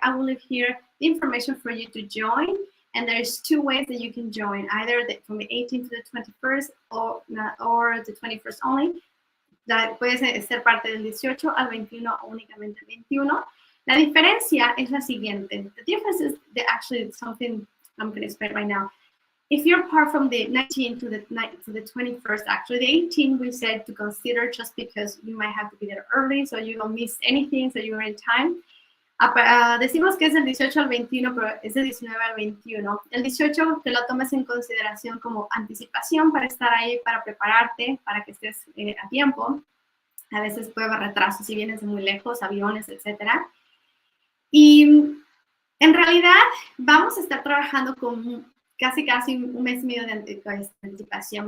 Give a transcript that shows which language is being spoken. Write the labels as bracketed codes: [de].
[en] I will leave here the information for you to join, and there's two ways that you can join, either from the 18th to the 21st or the 21st only. [es] Puede ser parte del 18 al 21 o únicamente el 21. La diferencia es la siguiente. [en] The difference is actually something I'm going to explain right now. If you're part from the 19th to the 21st, actually the 18th we said to consider just because you might have to be there early, so you don't miss anything, so you're in time. [es] Decimos que es del 18 al 21, pero es del 19 al 21. El 18 te lo tomes en consideración como anticipación para estar ahí, para prepararte, para que estés a tiempo. A veces puede haber retrasos si vienes de muy lejos, aviones, etc. Y en realidad vamos a estar trabajando con casi un mes y medio de anticipación.